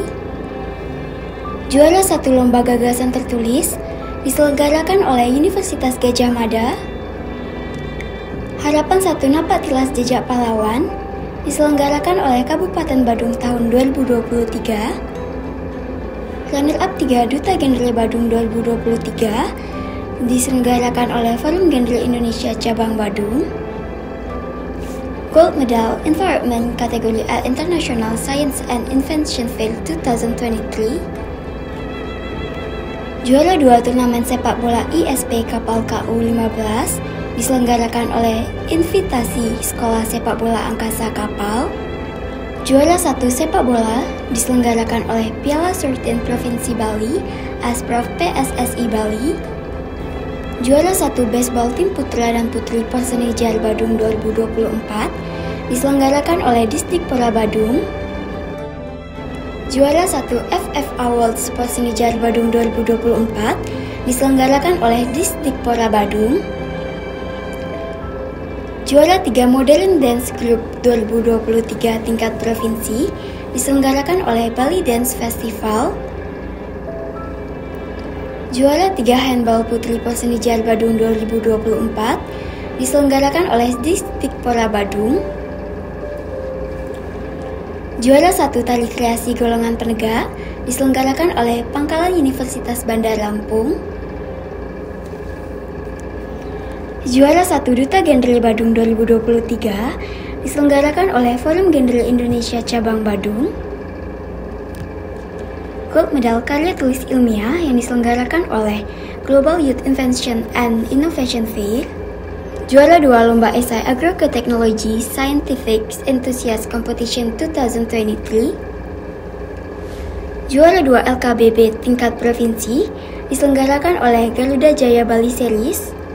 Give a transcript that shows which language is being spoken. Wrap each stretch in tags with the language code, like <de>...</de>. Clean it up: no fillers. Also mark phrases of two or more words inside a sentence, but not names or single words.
<id>Juara 1 lomba gagasan tertulis diselenggarakan oleh Universitas Gadjah Mada. Harapan 1 Napak Tilas Jejak Pahlawan diselenggarakan oleh Kabupaten Badung tahun 2023.</id> <en>Runner up</en> <id>3 Duta Genre Badung 2023 diselenggarakan oleh Forum Genre Indonesia Cabang Badung.</id> <en>Gold Medal Environment kategori A International Science and Invention Fair 2023.</en> <id>Juara 2 turnamen sepak bola ISP Kapal KU 15 diselenggarakan oleh Invitasi Sekolah Sepak Bola Angkasa Kapal. Juara 1 sepak bola diselenggarakan oleh Piala Surtin Provinsi Bali Asprof PSSI Bali. Juara 1 baseball tim putra dan putri Persenijar Badung 2024 diselenggarakan oleh Disdikpora Badung. Juara 1 FF Awards Persenijar Badung 2024 diselenggarakan oleh Disdikpora Badung. Juara 3</id> <en>Modern Dance Group</en> <id>2023 tingkat provinsi diselenggarakan oleh Bali Dance Festival. Juara 3 Handball Putri Persenijar Badung 2024 diselenggarakan oleh Disdikpora Badung. Juara 1 Tari Kreasi Golongan Penegak diselenggarakan oleh Pangkalan Universitas Bandar Lampung. Juara 1 Duta Genre Badung 2023 diselenggarakan oleh Forum Genre Indonesia Cabang Badung.</id> <en>Gold Medal</en> <id>Karya Tulis Ilmiah yang diselenggarakan oleh Global Youth Invention and Innovation Fair. Juara 2 Lomba Esai Agroteknologi Scientific Enthusiast Competition 2023. Juara 2 LKBB tingkat provinsi diselenggarakan oleh Garuda Jaya Bali Series.</id>